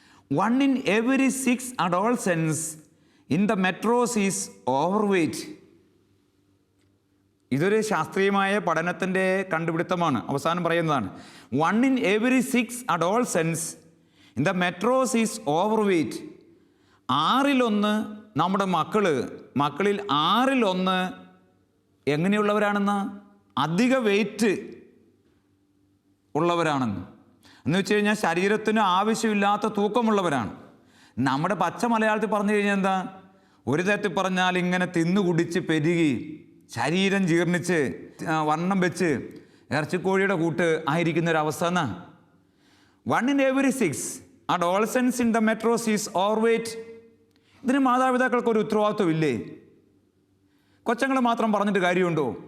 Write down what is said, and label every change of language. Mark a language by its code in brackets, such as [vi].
[en] 1 in every 6 adolescents in the metros is overweight. [ml] ഇതൊരു ശാസ്ത്രീയമായ പഠനത്തിൻ്റെ കണ്ടുപിടുത്തമാണ്. അവസാനം പറയുന്നതാണ് [en] 1 in every 6 adolescents in the metros is overweight. [ml] 6 നമ്മുടെ മക്കളിൽ 6 എങ്ങനെയുള്ളവരാണെന്ന്? അധിക വെയിറ്റ് ഉള്ളവരാണെന്ന്. എന്ന് വെച്ച് കഴിഞ്ഞാൽ ശരീരത്തിന് ആവശ്യമില്ലാത്ത തൂക്കമുള്ളവരാണ്. നമ്മുടെ പച്ച മലയാളത്തിൽ പറഞ്ഞു കഴിഞ്ഞാൽ എന്താ? ഒരു തരത്തിൽ പറഞ്ഞാൽ ഇങ്ങനെ തിന്നുകുടിച്ച് പെരുകി ശരീരം ജീർണിച്ച് വണ്ണം വെച്ച് ഇറച്ചിക്കോഴിയുടെ കൂട്ട് ആയിരിക്കുന്ന ഒരവസ്ഥ എന്നാ. [en] 1 in every 6 adolescents in the metros is overweight. [ml] ഇതിന് മാതാപിതാക്കൾക്കൊരു ഉത്തരവാദിത്വം ഇല്ലേ? കൊച്ചങ്ങളെ മാത്രം പറഞ്ഞിട്ട് കാര്യമുണ്ടോ?